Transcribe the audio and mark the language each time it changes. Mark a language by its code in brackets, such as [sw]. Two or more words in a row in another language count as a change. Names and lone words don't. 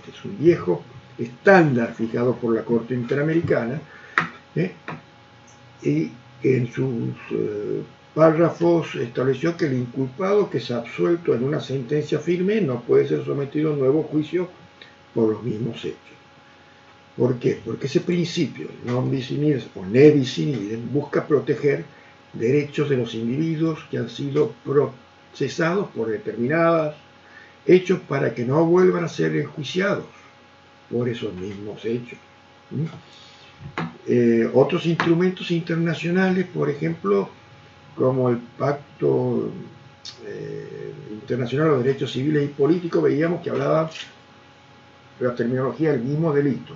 [es] Es un viejo estándar fijado por la Corte Interamericana, y en sus párrafos estableció que el inculpado que es absuelto en una sentencia firme no puede ser sometido a un nuevo juicio por los mismos hechos. ¿Por qué? Porque ese principio, [la] non bis in idem [es] o [la] ne bis in idem, [es] busca proteger derechos de los individuos que han sido procesados por determinados hechos para que no vuelvan a ser enjuiciados por esos mismos hechos. Otros instrumentos internacionales, por ejemplo, como el Pacto Internacional de los Derechos Civiles y Políticos, veíamos que hablaba de la terminología del mismo delito.